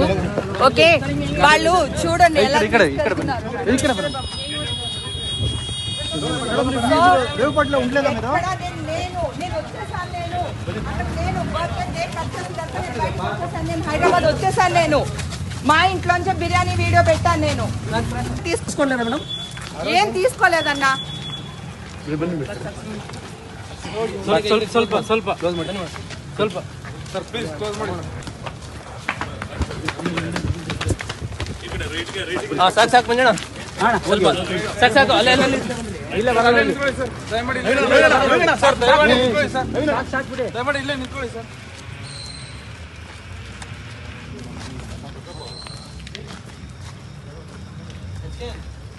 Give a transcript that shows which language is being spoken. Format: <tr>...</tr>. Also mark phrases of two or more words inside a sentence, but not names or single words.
<te>ఓకే, వాళ్ళు చూడండి ఎలా హైదరాబాద్ వచ్చేసాను. నేను మా ఇంట్లోంచి బిర్యానీ వీడియో పెట్టాను. నేను తీసుకుంటాను మేడం, ఏం తీసుకోలేదన్నా.</te> <kn>ಸ್ವಲ್ಪ ಸ್ವಲ್ಪ ಕ್ಲೋಸ್ ಮಾಡಿ ಸ್ವಲ್ಪ</kn> <en>sir please close</en> <kn>ಮಾಡಿ ಹಾಂ ಸಾಕು ಸಾಕು ಮಂಜಣ್ಣ ಸ್ವಲ್ಪ ಸಾಕು ಸಾಕು ಅಲ್ಲೇ ಅಲ್ಲೇ ಇಲ್ಲ ಬರಲ್ಲ ಸರ್ ದಯಮಾಡಿ ಸರ್ ದಯಮಾಡಿ ನಿಂತ್ಕೊಳ್ಳಿ ಸರ್ ಸಾಕು ಬಿಡಿ ದಯಮಾಡಿ ಇಲ್ಲೇ ನಿಂತ್ಕೊಳ್ಳಿ ಸರ್</kn>